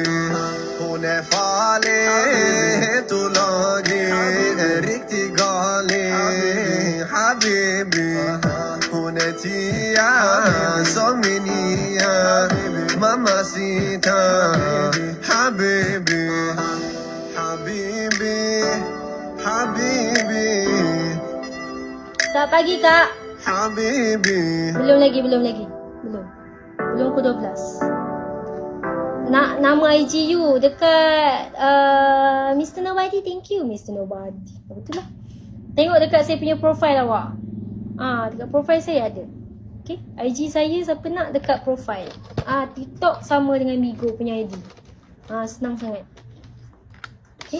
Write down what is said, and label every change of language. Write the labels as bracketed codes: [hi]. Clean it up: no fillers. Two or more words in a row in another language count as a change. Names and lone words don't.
[sv] Hon är farlig, helt olaglig, en riktig galning. Habibi, hon är 10 som min nia. [ar] Mamacita, Habibi, Habibi, Habibi. [ms] Selamat pagi, Kak. Habibi. Belum lagi. Belum pukul 12. Nama IG you dekat Mr. Nobody. [en] Thank you, [ms] Mr. Nobody. Betul lah. Tengok dekat saya punya profile awak. Dekat profile saya ada. Okay, IG saya siapa nak dekat profile. TikTok sama dengan Migo punya ID. Senang sangat. Okay.